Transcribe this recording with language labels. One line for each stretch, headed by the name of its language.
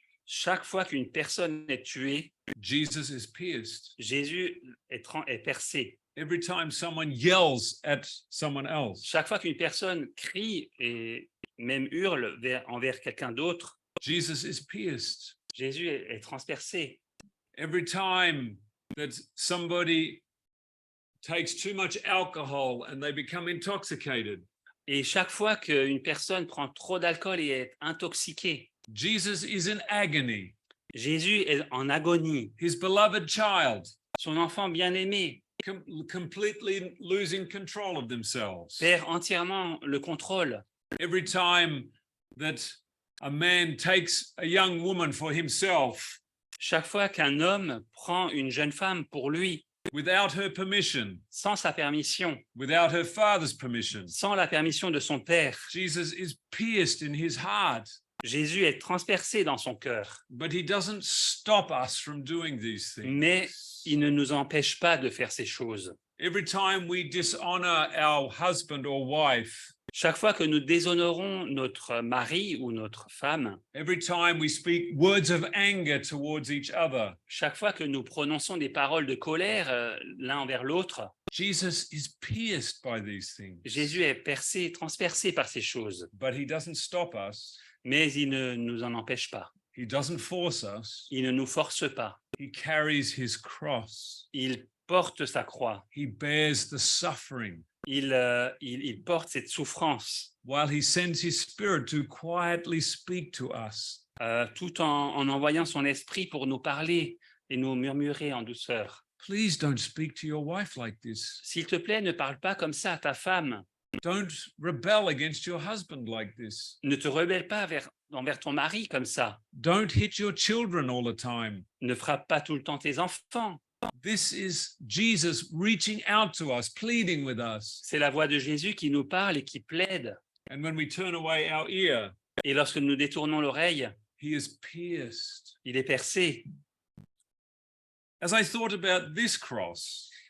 French: chaque fois qu'une personne est tuée,
English: Jesus is pierced.
French: Jésus est percé.
English: Every time someone yells at someone else,
French: Chaque fois qu'une personne crie et même hurle envers quelqu'un d'autre,
English: Jesus is pierced.
French: Jésus est transpercé.
English: Every time that somebody takes too much alcohol and they become intoxicated,
French: Et chaque fois qu'une personne prend trop d'alcool et est intoxiquée,
English: Jesus is in agony.
French: Jésus est en agonie.
English: His beloved child,
French: Son enfant bien-aimé
English: completely losing control of themselves.
French: perd entièrement le contrôle.
English: Every time that a man takes a young woman for himself
French: Chaque fois qu'un homme prend une jeune femme pour lui,
English: without her permission,
French: sans sa permission,
English: without her father's permission,
French: sans la permission de son père,
English: Jesus is pierced in his heart.
French: Jésus est transpercé dans son cœur.
English: But he doesn't stop us from doing these things.
French: Mais il ne nous empêche pas de faire ces choses.
English: Every time we dishonor our husband or wife,
French: Chaque fois que nous déshonorons notre mari ou notre femme,
English: every time we speak words of anger towards each other,
French: chaque fois que nous prononçons des paroles de colère l'un envers l'autre,
English: Jesus is pierced by these things.
French: Jésus est percé, transpercé par ces choses.
English: But he doesn't stop us.
French: Mais il ne nous en empêche pas.
English: He doesn't force us.
French: Il ne nous force pas.
English: He carries his cross.
French: Il porte sa croix.
English: He bears the suffering
French: Il porte cette souffrance
English: while he sends his spirit to quietly speak to us.
French: tout en envoyant son esprit pour nous parler et nous murmurer en douceur.
English: Please don't speak to your wife like this.
French: S'il te plaît, ne parle pas comme ça à ta femme.
English: Don't rebel against your husband like this.
French: Ne te rebelle pas envers ton mari comme ça.
English: Don't hit your children all the time.
French: Ne frappe pas tout le temps tes enfants.
English: This is Jesus reaching out to us, pleading with us.
French: C'est la voix de Jésus qui nous parle et qui plaide.
English: And when we turn away our ear,
French: Et lorsque nous détournons l'oreille,
English: he is pierced.
French: il est percé.
English: As I thought about this cross,